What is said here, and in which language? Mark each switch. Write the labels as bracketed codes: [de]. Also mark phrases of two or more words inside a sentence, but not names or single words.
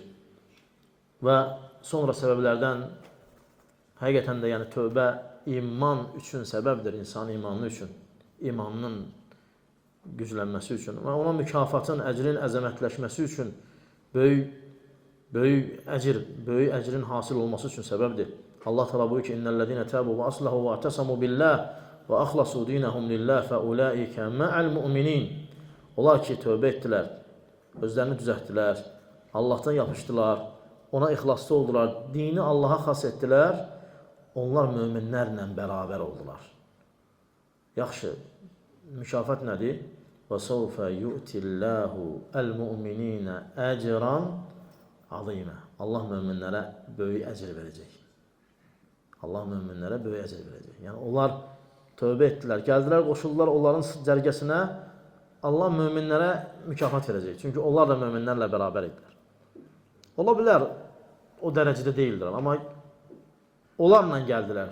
[az] Və sonra səbəblərdən həqiqətən də yəni tövbə iman üçün səbəbdir, insan imanı üçün, imanının güclənməsi üçün və ona mükafatın, əcrin əzəmətləşməsi üçün böyük əcrin hasil olması üçün səbəbdir. Allah təala buyurur ki, [ar] إن الذين تابوا وأصلحوا واعتصموا بالله وأخلصوا دينهم لله فأولئك مع المؤمنين. [az] Onlar ki, tövbə etdilər, özlərini düzəltdilər, Allahdan yapışdılar, ona ixlaslı oldular, dini Allaha xas etdilər, onlar möminlərlə bərabər oldular. Yaxşı, mükafat nədir? [ar] وَسَوْفَ يُؤْتِ اللّٰهُ الْمُؤْمِنِينَ أَجْرًا عَظِيمًا [az] Allah möminlərə böyük əcr verəcək. Allah möminlərə böyük əcr verəcək. Yəni, onlar tövbə etdilər, gəldilər, qoşuldular onların cərgəsinə, Allah möminlərə mükafat verəcək. Çünki onlar da möminlərlə bərabər idilər. Ola bilər, o dərəcədə deyildilər, amma onlarla gəldilər.